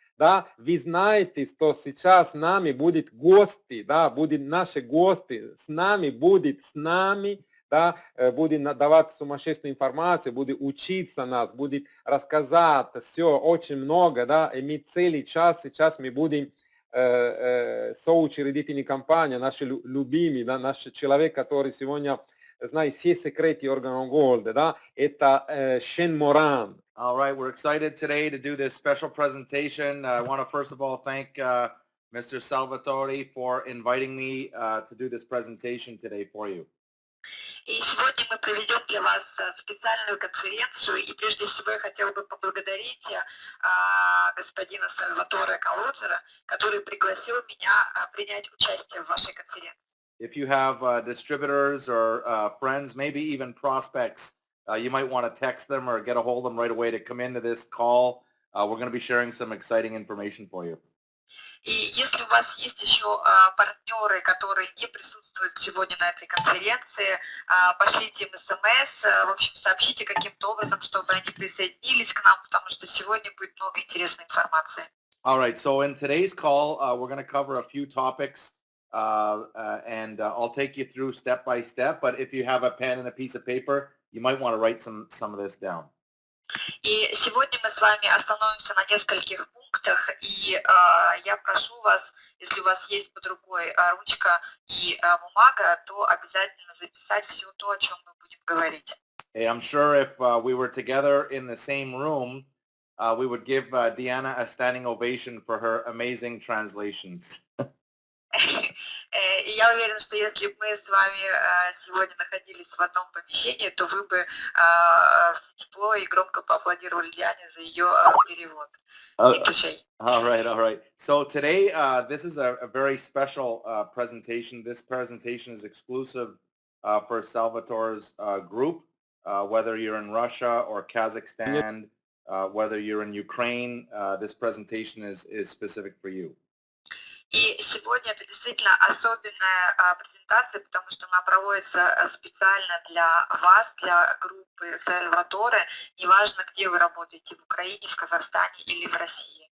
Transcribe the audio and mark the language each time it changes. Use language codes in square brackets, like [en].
[ru] Да, вы знаете, что сейчас с нами будут гости, да, будут наши гости, с нами, да, будет давать сумасшедшую информацию, будет учиться нас, будет рассказать все очень много, да, и мы целый час сейчас мы будем соучредительной компании, наши любимые, да, наш человек, который сегодня знает все секреты Organo Gold, да, это Sheyn Morand. [en] All right, we're excited today to do this special presentation. I want to first of all thank Mr. Salvatore for inviting me to do this presentation today for you. [ru] И сегодня мы проведем для вас специальную конференцию, и прежде всего я хотела бы поблагодарить господина Сальваторе Калоджера, который пригласил меня принять участие в вашей конференции. [en] If you have distributors or friends, maybe even prospects, you might want to text them or get a hold of them right away to come into this call. We're going to be sharing some exciting information for you. [ru] И если у вас есть еще партнеры, которые не присутствуют сегодня на этой конференции, пошлите им смс, в общем, сообщите каким-то образом, чтобы они присоединились к нам, потому что сегодня будет много интересной информации. [en] All right, so in today's call, we're going to cover a few topics, and I'll take you through step by step, but if you have a pen and a piece of paper, you might want to write some of this down. [ru] И сегодня мы с вами остановимся на нескольких пунктах, и я прошу вас, если у вас есть под рукой ручка и бумага, то обязательно записать все то, о чем мы будем говорить. [en] Hey, I'm sure if we were together in the same room, we would give Diana a standing ovation for her amazing translations. [ru] И я уверена, что если бы мы с вами сегодня находились в одном помещении, то вы бы тепло и громко поаплодировали Диане за ее перевод. [en] All right. So today, this is a very special presentation. This presentation is exclusive for Salvatore's group, whether you're in Russia or Kazakhstan, whether you're in Ukraine, this presentation is specific for you. [ru] И сегодня это действительно особенная презентация, потому что она проводится специально для вас, для группы Сальваторе. Неважно, где вы работаете, в Украине, в Казахстане или в России.